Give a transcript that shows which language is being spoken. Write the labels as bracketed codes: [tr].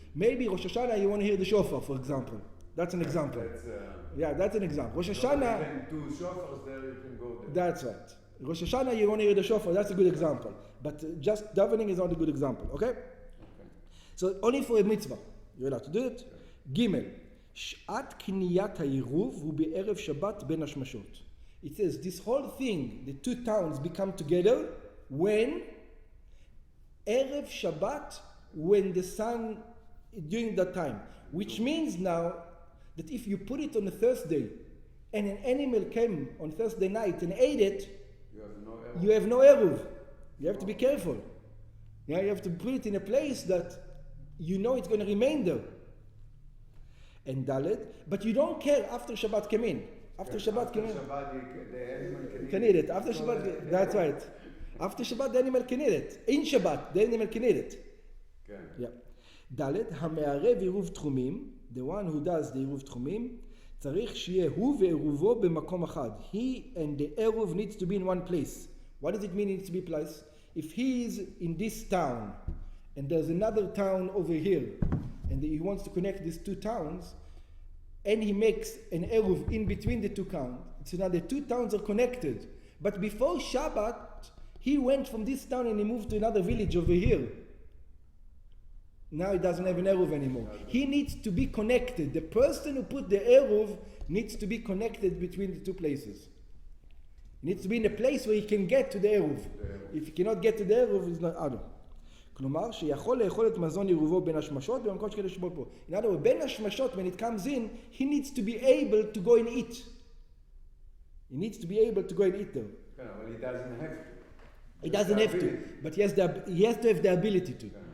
[en] Maybe Rosh Hashanah you want to hear the shofar, for example. That's an example. That's an example. Rosh Hashanah. Even two shofars there, you can go there. That's right. Rosh Hashanah you want to hear the shofar. That's a good example. But just davening is not a good example. Okay? So only for a mitzvah you're allowed to do it. [he] Gimel, שעת קניית העירוב הוא בערב שבת בין השמשות. [en] It says this whole thing, the two towns become together when ערב Shabbat, when the sun during that time, which means now that if you put it on a Thursday and an animal came on Thursday night and ate it, you have no Eruv. You have to be careful. Yeah, you have to put it in a place that you know it's going to remain there. And Dalet, but you don't care after Shabbat came in. After Shabbat came in, the animal can eat it. After Shabbat, that's right. After Shabbat, the animal can eat it. In Shabbat, the animal can eat it. Okay. Yeah. [he] Dalet, המערב עירוב תחומים, [en] the one who does the [he] עירוב תחומים, צריך שיהיה הוא ועירובו במקום אחד. [en] He and the Eruv needs to be in one place. What does it mean it needs to be placed? If he is in this town, and there's another town over here, and he wants to connect these two towns, and he makes an Eruv in between the two towns, so now the two towns are connected. But before Shabbat, he went from this town and he moved to another village over here. Now he doesn't have an Eruv anymore. He needs to be connected. The person who put the Eruv needs to be connected between the two places. He needs to be in a place where he can get to the Eruv. If he cannot get to the Eruv, he's not out. [he] כלומר, שיכול לאכול את מזון עירובו בין השמשות במקום שכאלה שבו פה. [en] In other words, בין השמשות, when it comes in, he needs to be able to go and eat. He needs to be able to go and eat there. Well, he doesn't have to. He doesn't have to, but he has to have the ability to.